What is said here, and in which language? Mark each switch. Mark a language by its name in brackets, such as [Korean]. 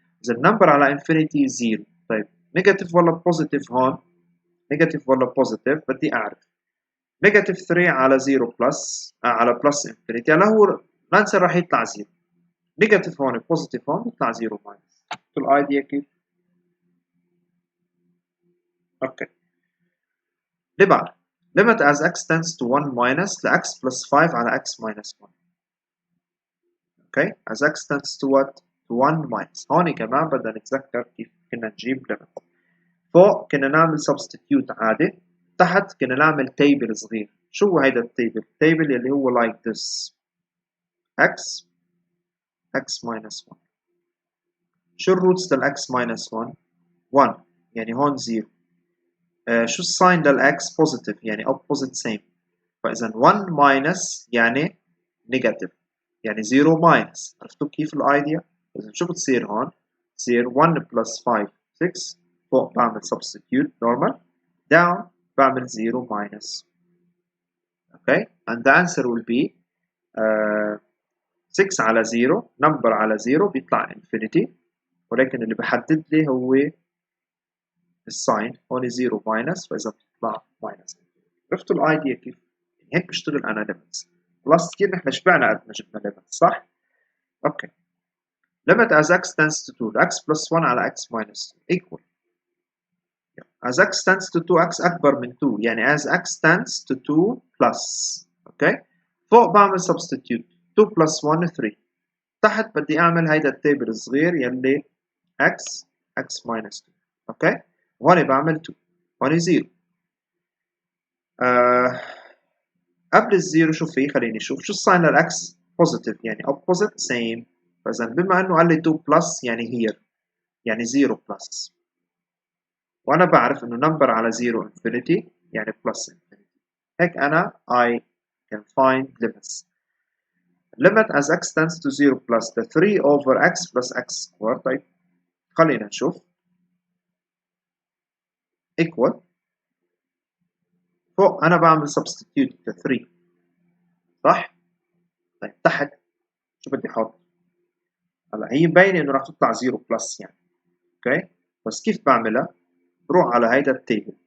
[Arabic] اذا النمبر على infinity 0. طيب نيجاتيف ولا بوزيتيف هون؟ نيجاتيف ولا بوزيتيف بدي اعرف. نيجاتيف 3 على 0 بلس على بلس انفينيتي هلا هو الانسر راح يطلع 0. نيجاتيف هون بوزيتيف هون بيطلع 0 ماينس. شفتوا الايديا كيف؟ اوكي اللي بعد [English] limit as x tends to 1 minus ل x plus 5 على x minus 1. Okay as x tends to what؟ to 1 minus. [Arabic] هون كمان بدنا نتذكر كيف كنا نجيب limit. فوق كنا نعمل substitute عادي تحت كنا نعمل تيبل صغير. شو هو هيدا التيبل؟ التيبل اللي هو like this x minus 1. شو الروتس لل x minus 1؟ 1 يعني هون 0. شو الساين لل x positive يعني opposite same فإذا 1 minus يعني negative يعني 0 minus. عرفتوا كيف الايديا؟ إذا شو بتصير هون؟ بتصير 1 plus 5 6 فوق بعمل substitute normal down بعمل 0 minus. [English] okay and the answer will be 6 [Arabic] على 0 number على 0 بيطلع infinity ولكن اللي بحدد لي هو الساين هون 0 minus فإذا بتطلع minus. عرفتوا الايديا كيف؟ يعني هيك بشتغل انا limits. خلاص كثير نحن شبعنا قد ما جبنا [English] limits صح؟ Okay limit as x tends to 2 x plus 1 على x minus 2 equal as x tends to 2x أكبر من 2 يعني as x tends to 2 plus. [Arabic] اوكي فوق بعمل substitute 2 plus 1 3 تحت بدي أعمل هيدا التيبل الصغير يلي x minus 2. اوكي وهون بعمل 2 هون 0. قبل الزيرو شو في؟ خليني اشوف شو الساين للاكس بوزيتيف يعني opposite same فاذا بما انه قال لي 2 بلس يعني here يعني 0 بلس. وأنا بعرف إنه number على 0 infinity يعني plus infinity. هيك أنا [English] I can find limits. limit as x tends to 0 plus the 3 over x plus x squared. [Arabic] طيب خلينا نشوف. equal فوق أنا بعمل substitute the 3 صح؟ طيب تحت شو بدي أحط؟ هلا هي مبينة إنه راح تطلع 0 بلس يعني. أوكي؟ بس كيف بعملها؟ بروح على هيدا التيبل.